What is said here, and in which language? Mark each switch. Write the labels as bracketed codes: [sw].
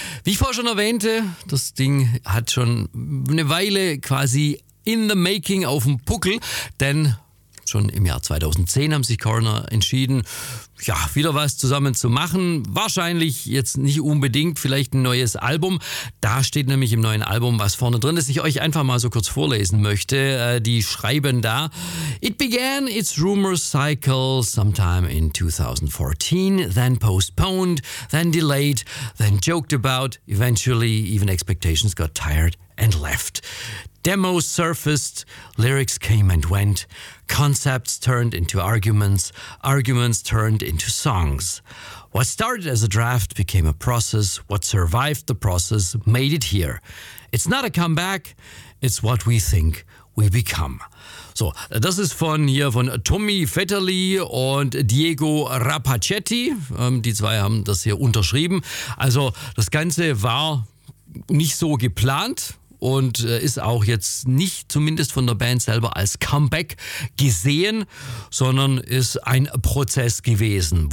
[de] Wie ich vorher schon erwähnte, das Ding hat schon eine Weile quasi [en] in the making [de] auf dem Puckel, denn schon im Jahr 2010 haben sich Coroner entschieden, ja, wieder was zusammen zu machen. Wahrscheinlich jetzt nicht unbedingt, vielleicht ein neues Album. Da steht nämlich im neuen Album was vorne drin, das ich euch einfach mal so kurz vorlesen möchte. Die schreiben da: [en] It began its rumor cycle sometime in 2014, then postponed, then delayed, then joked about, eventually even expectations got tired and left. Demos surfaced, lyrics came and went, concepts turned into arguments, arguments turned into songs. What started as a draft became a process, what survived the process made it here. It's not a comeback, it's what we think we become. [de] So, das ist von hier von Tommy Vetterli und Diego Rapacetti. Die zwei haben das hier unterschrieben. Also, das Ganze war nicht so geplant. Und ist auch jetzt nicht zumindest von der Band selber als Comeback gesehen, sondern ist ein Prozess gewesen.